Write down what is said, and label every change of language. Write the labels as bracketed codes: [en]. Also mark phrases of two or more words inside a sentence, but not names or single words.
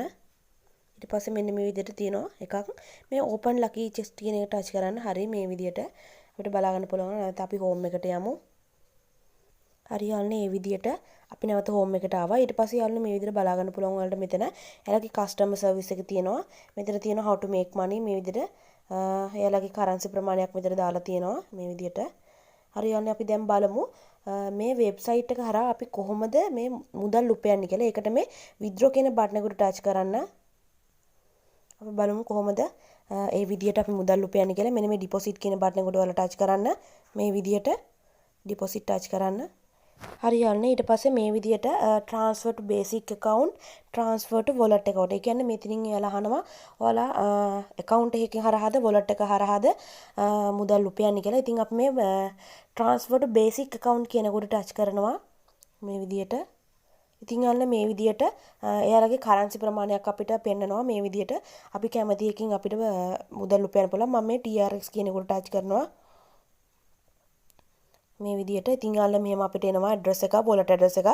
[si] ඊට පස්සේ මෙන්න මේ විදිහට තියෙනවා එකක් මේ [en] open lucky chest [si] කියන එක ටච් කරන්න. හරි මේ විදිහට අපිට බලා ගන්න පුළුවන්. නැත්නම් අපි home එකට යමු. හරියන්නේ මේ විදිහට අපි නැවත home එකට ආවා. ඊට පස්සේ යාළුවනේ මේ විදිහට බලා ගන්න පුළුවන් වලට මෙතන එයාලගේ [en] customer service [si] එක තියෙනවා. මෙතන තියෙනවා [en] how to make money [si] මේ විදිහට එයාලගේ currency ප්‍රමාණයක් මෙතන දාලා තියෙනවා මේ විදිහට. හරියන්නේ අපි දැන් බලමු මේ වෙබ්සයිට් එක හරහා අපි කොහොමද මේ මුදල් උපයන්නේ කියලා. ඒකට මේ withdraw කියන බටන් එකට ටච් කරන්න. අපි බලමු කොහොමද ඒ විදිහට අපි මුදල් උපයන්නේ කියලා. මෙන්න මේ deposit කියන බටන් එකට ඔයාලා ටච් කරන්න. මේ විදිහට deposit ටච් කරන්න. හරියන්නේ ඊට පස්සේ මේ විදිහට [en] transfer to basic account, transfer to wallet account. [si] ඒ කියන්නේ මෙතනින් එයාලා අහනවා ඔයාලා account එකකින් හරහාද wallet එක හරහාද මුදල් උපයන්නේ කියලා. ඉතින් අපි මේ [en] transfer to basic account [si] කියන එකට ටච් කරනවා මේ විදිහට. ඉතින් යාළුවනේ මේ විදිහට එයාලගේ currency ප්‍රමාණයක් අපිට පෙන්නනවා මේ විදිහට. අපි කැමති එකකින් අපිට මුදල් උපයන්න පුළුවන්. මම මේ TRX කියන එකට ටච් කරනවා. මේ විදිහට ඉතින් යාළුවා මෙහෙම අපිට එනවා ඇඩ්‍රස් එකක් [en] wallet address [si] එකක්.